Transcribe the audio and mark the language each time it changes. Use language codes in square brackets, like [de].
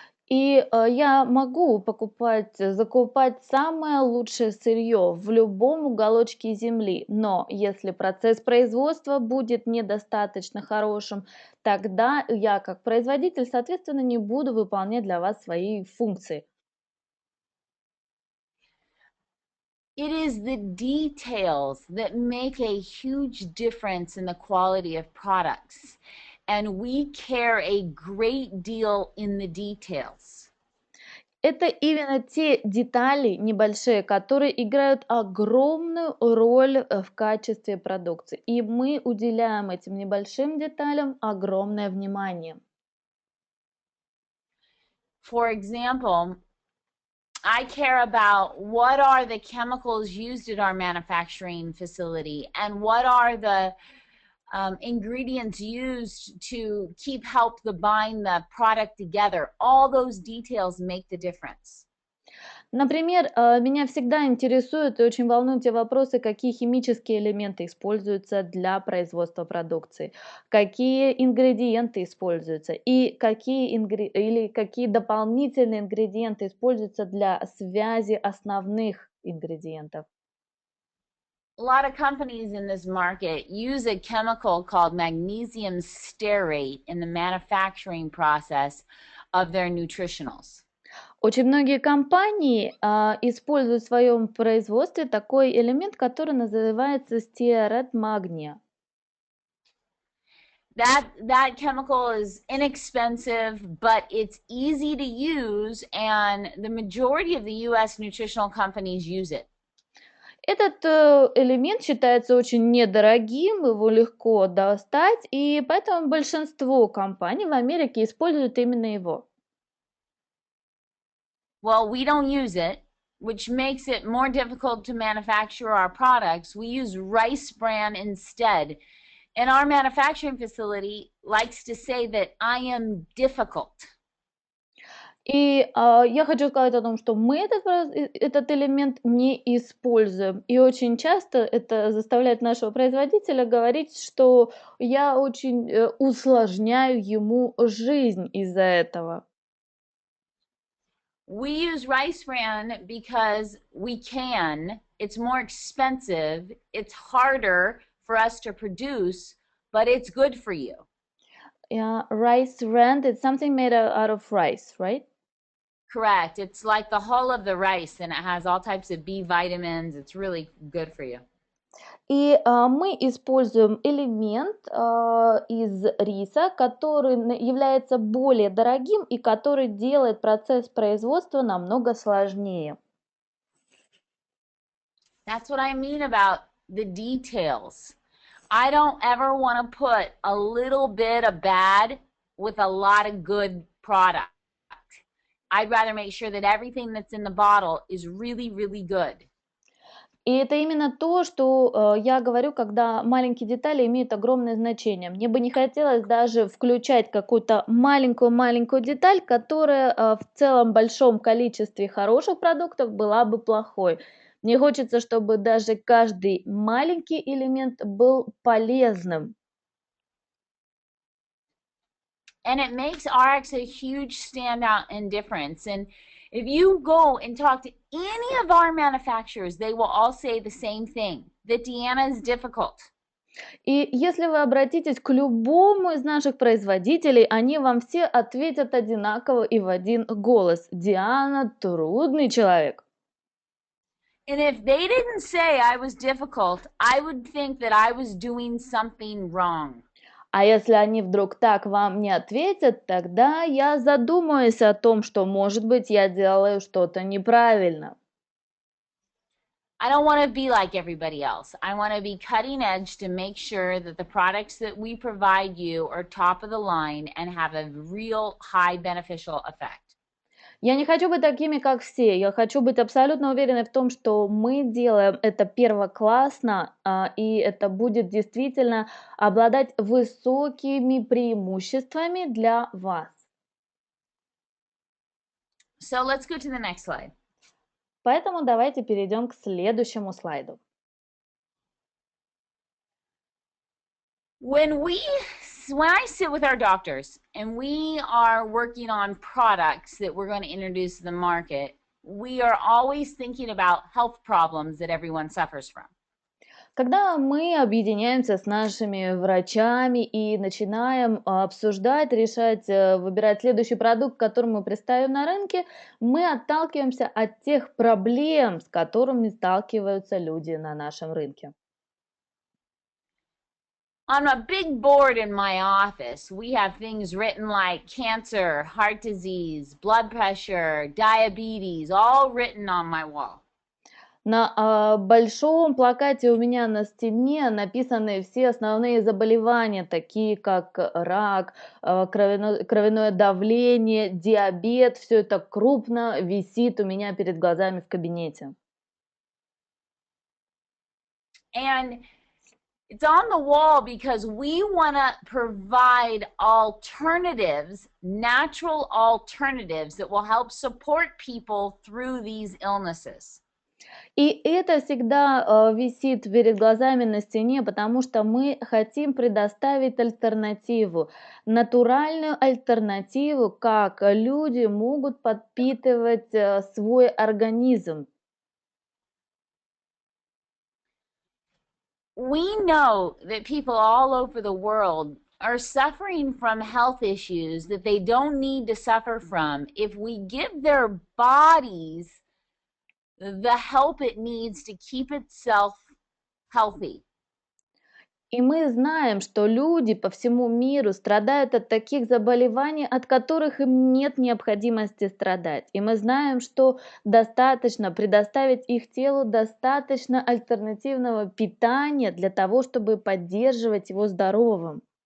[ru] И я могу закупать самое лучшее сырье в любом уголочке земли, но если процесс производства будет недостаточно хорошим, тогда я как производитель, соответственно, не буду выполнять для вас свои функции. [en] It is the details that make a huge difference in the quality of products. And we care a great deal in the details. [ru] Это именно те детали небольшие, которые играют огромную роль в качестве продукции. И мы уделяем этим небольшим деталям огромное внимание. [en] For example, I care about what are the chemicals used at our manufacturing facility and what are the ingredients used to help bind the product together. All those details make the difference. [ru] Например, меня всегда интересуют и очень волнуют те вопросы, какие химические элементы используются для производства продукции, какие ингредиенты используются и какие дополнительные ингредиенты используются для связи основных ингредиентов. [en] A lot of companies in this market use a chemical called magnesium stearate in the manufacturing process of their nutritionals. [ru] Очень многие компании используют в своем производстве такой элемент, который называется стеарет магния. [en] That chemical is inexpensive, but it's easy to use, and the majority of the U.S. nutritional companies use it. [ru] Этот элемент считается очень недорогим, его легко достать, и поэтому большинство компаний в Америке используют именно его. [en] Well, we don't use it, which makes it more difficult to manufacture our products. We use rice bran instead. And our manufacturing facility likes to say that I am difficult. [ru] И я хочу сказать о том, что мы этот элемент не используем. И очень часто это заставляет нашего производителя говорить, что я очень усложняю ему жизнь из-за этого. [en] We use rice bran because we can. It's more expensive. It's harder for us to produce, but it's good for you. Yeah, rice bran, it's something made out of rice, right? Correct. It's like the hull of the rice, and it has all types of B vitamins. It's really good for you. [ru] И мы используем элемент из риса, который является более дорогим и который делает процесс производства намного сложнее. [en] That's what I mean about the details. I don't ever want to put a little bit of bad with a lot of good product. I'd rather make sure that everything that's in the bottle is really, really good. [ru] И это именно то, что я говорю, когда маленькие детали имеют огромное значение. Мне бы не хотелось даже включать какую-то маленькую-маленькую деталь, которая в целом большом количестве хороших продуктов была бы плохой. Мне хочется, чтобы даже каждый маленький элемент был полезным. [en] And it makes RX a huge standout and difference. And if you go and talk to any of our manufacturers, they will all say the same thing, that Deanna is difficult. [ru] И если вы обратитесь к любому из наших производителей, они вам все ответят одинаково и в один голос. Диана трудный человек. [en] And if they didn't say I was difficult, I would think that I was doing something wrong. [ru] А если они вдруг так вам не ответят, тогда я задумаюсь о том, что, может быть, я делаю что-то неправильно. [en] I don't want to be like everybody else. I want to be cutting edge to make sure that the products that we provide you are top of the line and have a real high beneficial effect. [ru] Я не хочу быть такими, как все. Я хочу быть абсолютно уверенной в том, что мы делаем это первоклассно, и это будет действительно обладать высокими преимуществами для вас. [en] So let's go to the next slide. [ru] Поэтому давайте перейдем к следующему слайду. [en] When I sit with our doctors and we are working on products that we're going to introduce to the market, we are always thinking about health problems that everyone suffers from. [ru] Когда мы объединяемся с нашими врачами и начинаем обсуждать, решать, выбирать следующий продукт, который мы представим на рынке, мы отталкиваемся от тех проблем, с которыми сталкиваются люди на нашем рынке. [en] On a big board in my office, we have things written like cancer, heart disease, blood pressure, diabetes, all written on my wall. [ru] На большом плакате у меня на стене написаны все основные заболевания, такие как рак, кровяное давление, диабет. Все это крупно висит у меня перед глазами в кабинете. [en] And it's on the wall because we want to provide alternatives, natural alternatives that will help support people through these illnesses. [ru] И это всегда висит перед глазами на стене, потому что мы хотим предоставить альтернативу, натуральную альтернативу, как люди могут подпитывать свой организм. [en] We know that people all over the world are suffering from health issues that they don't need to suffer from if we give their bodies the help it needs to keep itself healthy. [ru] И мы знаем, что люди по всему миру страдают от таких заболеваний, от которых им нет необходимости страдать. И мы знаем, что достаточно предоставить их телу достаточно альтернативного питания для того, чтобы поддерживать его здоровым.